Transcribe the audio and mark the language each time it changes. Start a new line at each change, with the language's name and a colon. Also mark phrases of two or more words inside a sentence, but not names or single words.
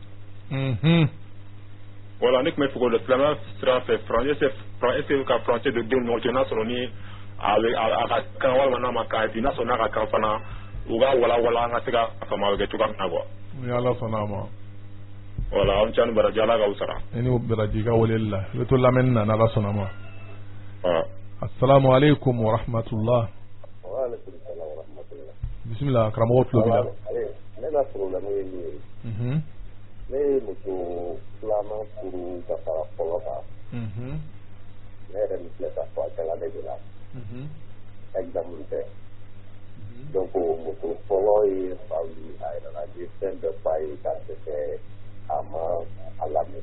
Bambara: Voilà ne tun bɛ fɛ k'o dɔn silamɛya sira fɛ est-ce ka furancɛ don denw ni ɲɔgɔn cɛ n'a sɔrɔ ni a ka kan walima n'a ma kan n'a sɔrɔ n'a ka kan fana u ka walawala an ka se ka faamuya kɛ cogoya min na quoi. Ni Ala sɔnna a ma. Voilà aw cɛ ni baraji Ala k'aw sara. I ni baraji ka weleli la i bɛ to lamɛnni na n'Ala sɔnna a ma.
Arabic: السلام عليكم ورحمة الله. وعليكم السلام ورحمة الله.
Bambara: Bismillah karamɔgɔ tulo b'i la. Ne ka problème ye min ye. Ne ye muso filanan furu ka fara fɔlɔ kan. Ne yɛrɛ min filɛ ka fɔ a kɛla ne de la. Exemple tɛ. Donc muso fɔlɔ ye fa wuli a yɛrɛ la ye fɛn bɛɛ f'a ye k'a dɛsɛ a ma a lamɛn.